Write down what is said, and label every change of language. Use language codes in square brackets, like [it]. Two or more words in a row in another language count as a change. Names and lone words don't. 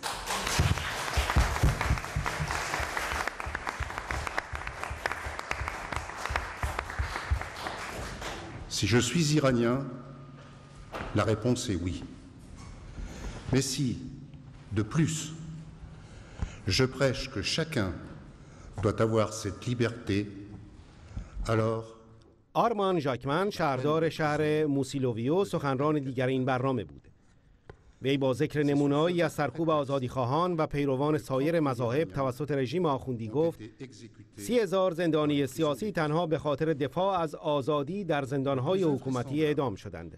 [fr] Si je suis iranien, la réponse est oui. Mais si, de plus, je prêche que chacun doit avoir cette liberté, alors [fa] آرمان ژاکمن شهردار شهر موسیلوویو سخنران دیگر این برنامه بود. وی با ذکر نمونه‌ای از سرکوب آزادیخواهان و پیروان سایر مذاهب توسط رژیم آخوندی گفت 30,000 زندانی سیاسی تنها به خاطر دفاع از آزادی در زندان‌های حکومتی اعدام شدند.